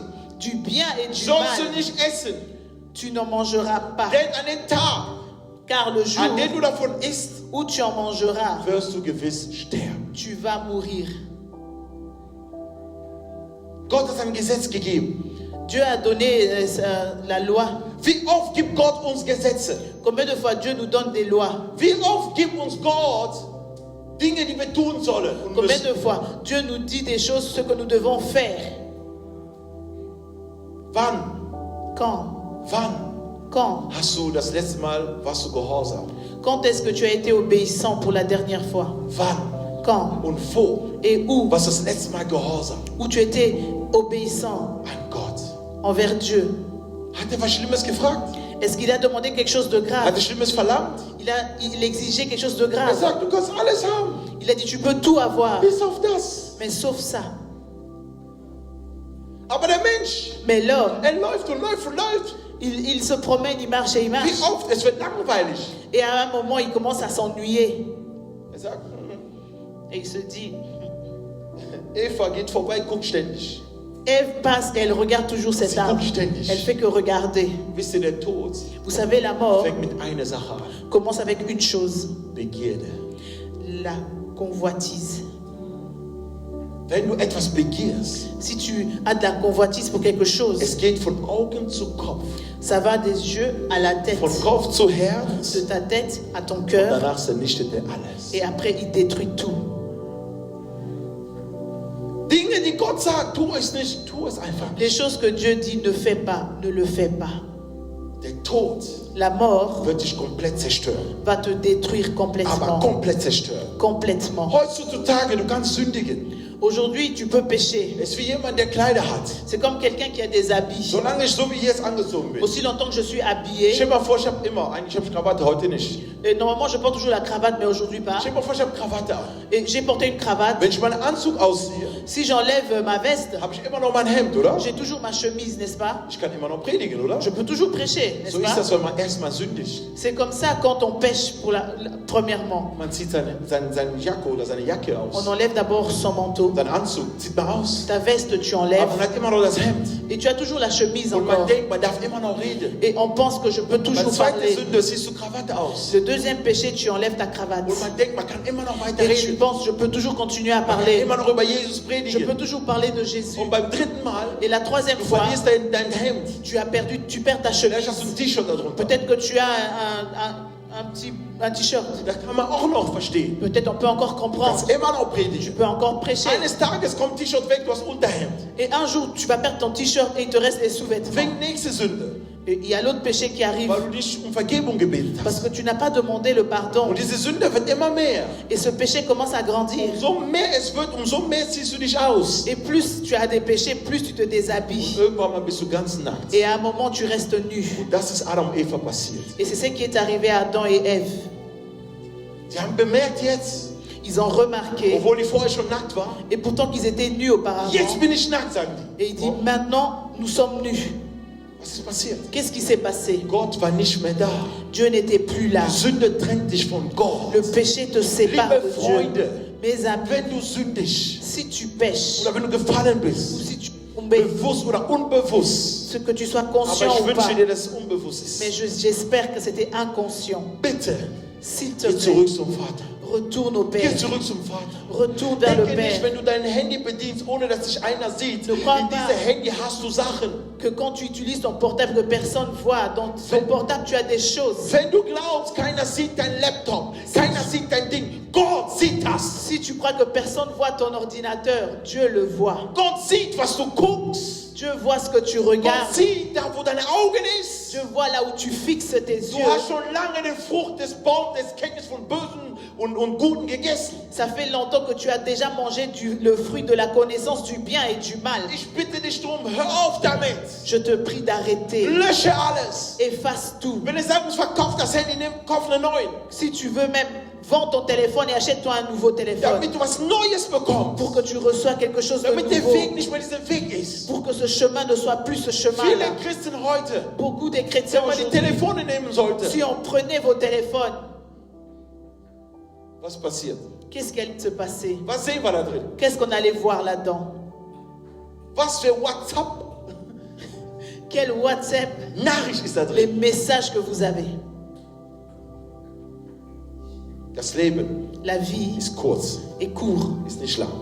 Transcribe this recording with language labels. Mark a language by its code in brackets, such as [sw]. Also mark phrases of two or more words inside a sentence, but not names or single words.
[fr] du bien et du [de] sollst du [fr] mal, [de] nicht essen. [fr] tu n'en mangeras pas. [de] Denn an dem Tag, [fr] Car le jour [de] an dem du davon isst, [fr] où tu en mangeras, [de] wirst du gewiss sterben. [fr] tu vas mourir. [de] Gott hat ein Gesetz gegeben. [fr] Dieu a donné la loi. [de] Wie oft gibt Gott uns Gesetze? [fr] Combien de fois Dieu nous donne des lois? [de] Wie oft gibt uns Gott Dinge, die wir tun sollen und [fr] Combien [de] müssen? [fr] de fois Dieu nous dit des choses, ce que nous devons faire? [de] Wann? [fr] Quand [de] Hast du das letzte Mal, warst du gehorsam? [fr] Quand est-ce que tu as été obéissant pour la dernière fois? [de] Wann? [fr] Quand [de] Und wo? [fr] et où? [de] Warst du das letzte Mal gehorsam [fr] Où tu étais obéissant [de] an Gott? [fr] envers Dieu? [de] Hat er was Schlimmes gefragt? [fr] Est-ce qu'il a demandé quelque chose de [de] Hat [fr] grave? [de] er Schlimmes verlangt? [fr] Il exigeait quelque chose de [de] Er [fr] grave. [de] sagt, du kannst alles haben, [fr] Il a dit, tu peux tout avoir, [de] bis auf das. [fr] mais sauf ça. [de] Aber der Mensch, [fr] Mais l'homme, [de] er läuft und läuft und läuft. [fr] il se promène, il marche et il marche. [de] Wie oft? Es wird langweilig. [fr] Et à un moment, il commence à s'ennuyer. [de] Er sagt, [fr] Et il se dit, [de] Eva geht vorbei, guckt ständig. [fr] Ève passe et elle regarde toujours cet [de] Sie [fr] arbre. [de] guckt ständig. [fr] Elle fait que regarder. [de] Wisst ihr, der Tod [fr] Vous savez, la mort [de] fängt mit einer Sache an. [fr] commence avec une chose, [de] Begierde. [fr] la convoitise. [de] Wenn du etwas begierst, [fr] Si tu as de la convoitise pour quelque chose, [de] es geht von Augen zu Kopf, [fr] ça va des yeux à la tête, [de] von Kopf zu Herz, [fr] de ta tête à ton [de] und [fr] cœur, [de] danach vernichtet er alles. [fr] et après il détruit tout. [de] Dinge, die Gott sagt, tu es nicht, tu es einfach [fr] Les [de] nicht. [fr] choses que Dieu dit ne fais pas, ne le fais pas. [de] Der Tod [fr] La mort [de] wird dich komplett zerstören, [fr] va te détruire [de] aber [fr] complètement. [de] komplett zerstören. [fr] Complètement. [de] Heutzutage, du kannst sündigen. [fr] Aujourd'hui, tu peux pécher. [de] Es ist wie jemand, der Kleider hat. [fr] C'est comme quelqu'un qui a des habits. [de] Solange ich so wie jetzt angezogen bin. [fr] Aussi longtemps que je suis [de] Stell [fr] habillé, [de] dir mal vor, eigentlich habe ich Krawatte, heute nicht. [fr] et normalement je porte toujours la cravate, mais aujourd'hui pas. [de] Stell dir mal vor, ich habe Krawatte an. [fr] Et j'ai porté une cravate. [de] Wenn ich meinen Anzug ausziehe, [fr] Si j'enlève ma veste, [de] habe ich immer noch mein Hemd, oder? [fr] j'ai toujours ma chemise, n'est-ce pas? [de] Ich kann immer noch predigen, oder? [fr] Je peux toujours prêcher, n'est-ce [de] So ist [fr] pas? [de] das, wenn man erstmal sündigt. [fr] C'est comme ça quand on pêche premièrement. [de] Man zieht seine Jacke oder seine Jacke [fr] On [de] aus. [fr] enlève d'abord son manteau. [de] Seinen Anzug zieht man aus. [fr] Ta veste, tu [de] Aber [fr] enlèves. [de] man hat immer noch das Hemd. [fr] Et tu as toujours la chemise [de] Und man [fr] encore. [de] denkt, man darf immer noch reden. [fr] Et on pense que je peux [de] Meine [fr] toujours [de] zweite [fr] parler. [de] Sünde, ziehst du Krawatte aus. [fr] Le deuxième péché, tu enlèves ta cravate. [de] Und man denkt, man kann immer noch weiter [fr] Et tu [de] reden. [fr] penses, je peux toujours continuer à [de] Man kann [fr] parler. [de] immer noch über Jesus [fr] Je [de] predigen. [fr] peux toujours parler de Jésus. [de] Und beim dritten Mal, [fr] Et la troisième [de] du [fr] fois, [de] verlierst dein Hemd. [fr] tu perds ta [de] Vielleicht hast du [fr] chemise. [de] ein T-Shirt darunter. [fr] Peut-être que tu as un t-shirt. [de] Das kann man auch noch verstehen. [fr] Peut-être on peut encore [de] Du [fr] comprendre. [de] kannst immer noch [fr] Tu [de] predigen. [fr] peux encore prêcher. [de] Eines Tages kommt ein T-Shirt weg, du hast Unterhemd. [fr] Et un jour, tu vas perdre ton t-shirt et il te reste les sous-vêtements. [de] Fängt nächste Sünde, [fr] Et il y a l'autre péché qui arrive [de] weil du dich um Vergebung gebetet [fr] parce [de] hast. [fr] que tu n'as pas demandé le pardon. [de] Und diese Sünde wird immer mehr. [fr] Et ce péché commence à grandir. [de] Umso mehr es wird, umso mehr ziehst du dich aus. [fr] Et plus tu as des péchés, plus tu te déshabilles. [de] Und irgendwann mal bist du ganz nackt. [fr] Et à un moment, tu restes nu. [de] Und das ist Adam und Eva passiert. [fr] Et c'est ce qui est arrivé à Adam et Ève. [de] Sie haben bemerkt jetzt, [fr] Ils ont remarqué, [de] obwohl die vorher schon nackt waren, [fr] et pourtant qu'ils étaient nus auparavant. [de] jetzt bin ich nackt, sagen die. [fr] Et il dit, maintenant, nous sommes nus. [de] Was ist passiert? [fr] Qu'est-ce qui s'est passé? [de] Gott war nicht mehr da. [fr] Dieu n'était plus là. [de] Die Sünde trennt dich von Gott. [fr] Le péché te sépare [de] Liebe [fr] de Dieu. [de] Freunde, [fr] Mes amis, [de] wenn du sündigst [fr] si tu pêches, [de] oder wenn du gefallen [fr] ou [de] bist, [fr] si tu tombes, [de] bewusst oder unbewusst, [fr] ce que tu sois [de] aber [fr] conscient [de] ich [fr] ou pas, [de] wünsche dir, dass es unbewusst [fr] mais [de] ist. [fr] j'espère que c'était inconscient. [de] Bitte, [fr] S'il te [de] geh [fr] plaît, [de] zurück zum Vater. [fr] retourne au [de] Geh [fr] Père. [de] zurück zum Vater. [fr] Retourne vers le [de] Denke nicht, [fr] Père. [de] wenn du dein Handy bedienst, ohne dass dich einer sieht. [fr] Ne crois [de] In [fr] pas. [de] diesem Handy hast du Sachen. [fr] Que quand tu utilises ton portable que personne voit, dans ton portable tu as des choses. [de] Wenn du glaubst, keiner sieht dein Laptop, keiner sieht dein Ding, Gott sieht das. [fr] Si tu crois que personne voit ton ordinateur, Dieu le voit. [de] Gott sieht, was du guckst. [fr] Dieu voit ce que tu [de] Gott [fr] regardes. [de] sieht da, wo deine Augen ist. [fr] Dieu voit là où tu fixes tes [de] Du [fr] yeux. [de] hast schon lange die Frucht des Baums des Kenntnis von Bösen und Guten gegessen. [fr] Ça fait longtemps que tu as déjà mangé le fruit de la connaissance du bien et du mal. [de] Ich bitte dich drum, hör auf damit. [fr] Je te prie d'arrêter. [de] Lösche alles. [fr] Efface tout. [de] Wenn du sagen musst, verkauf das Handy, kauf einen neuen. [fr] Si tu veux même, vends ton téléphone et achète-toi un nouveau téléphone. [de] Damit du was Neues bekommst. [fr] Pour que tu reçois quelque chose de [de] Damit der [fr] nouveau. [de] Weg nicht mehr dieser Weg ist. [fr] Pour que ce chemin ne soit plus ce [de] Viele [fr] chemin-là. [de] Christen heute, [fr] Beaucoup des chrétiens [de] wenn man die [fr] aujourd'hui, [de] Telefone nehmen sollte, [fr] si on prenait vos téléphones, [de] was passiert? [fr] qu'est-ce qui allait se passer? [de] Was sehen wir da drin? [fr] Qu'est-ce qu'on allait voir là-dedans? [de] Was für WhatsApp [fr] Quel WhatsApp, [de] Nachricht ist da [fr] les [de] drin? [fr] messages que vous avez. [de] Das Leben [fr] La vie [de] ist kurz, [fr] est courte, [de] ist nicht lang.